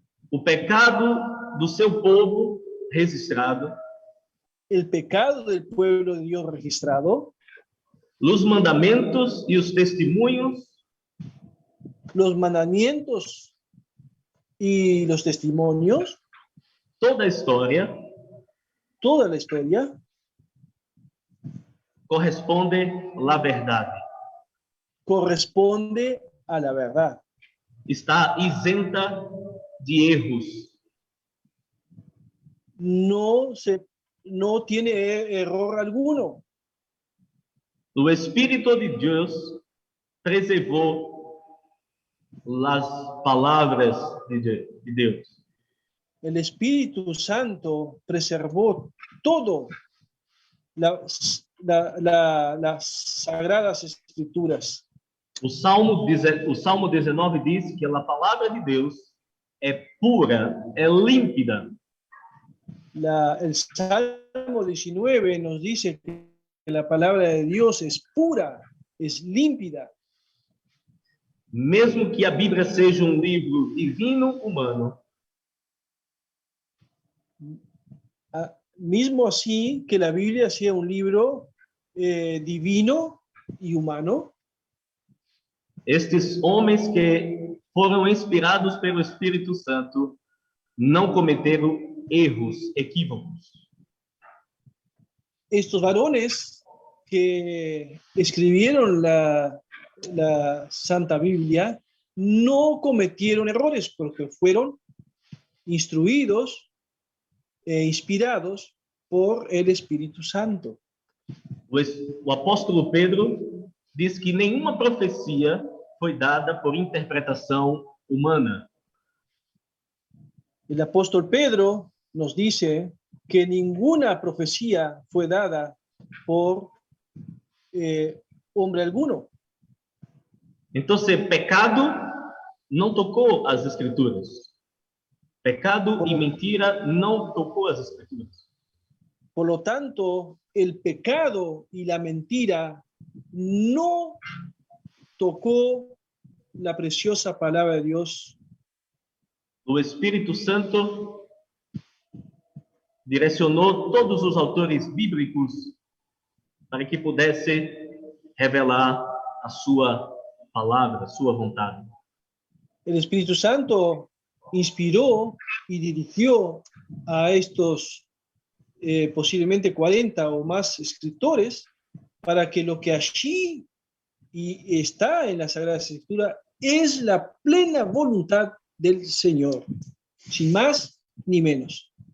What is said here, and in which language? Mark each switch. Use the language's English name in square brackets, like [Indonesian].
[Portuguese] o pecado do seu povo registrado, [Spanish] el pecado del pueblo de Dios registrado, [Portuguese] os mandamentos e os testemunhos, [Spanish] los mandamientos y los testimonios, [Portuguese] toda a história [Spanish] toda la historia, [Portuguese] corresponde à verdade. [Spanish] corresponde a la verdad. [Portuguese] Está isenta de erros. [Spanish] No tiene error alguno. [Portuguese] O Espírito de Deus preservou as palavras de Deus. [Spanish] El Espíritu Santo preservó todo las sagradas escrituras. [Portuguese] O Salmo 19 diz que a palavra de Deus é pura, é límpida. [Spanish] El Salmo 19 nos dice que la palabra de Dios es pura, es límpida. [Portuguese] Mesmo que a Bíblia seja um livro divino humano, [Spanish] Mismo así que la Biblia sea un libro divino y humano, [Portuguese] estes homens que foram inspirados pelo Espírito Santo não cometeram erros, equívocos. [Spanish] estos varones que escribieron la Santa Biblia no cometieron errores porque fueron instruidos e inspirados por el Espíritu Santo. [Portuguese] O apóstolo Pedro diz que nenhuma profecia foi dada por interpretação humana. [Spanish] El apóstol Pedro nos dice que ninguna profecía fue dada por hombre alguno. Entonces, [Portuguese] pecado não tocou as Escrituras. Pecado e mentira não tocou as Escrituras. [Spanish] Por lo tanto, el pecado y la mentira no tocó la preciosa palabra de Dios. [Portuguese] O Espírito Santo direcionou todos os autores bíblicos para que pudesse revelar a sua palavra, a sua vontade. [Spanish] El Espíritu Santo inspiró y dirigió a estos posiblemente 40 o más escritores para que lo que allí y está en la Sagrada Escritura es la plena voluntad del Señor, sin más ni menos.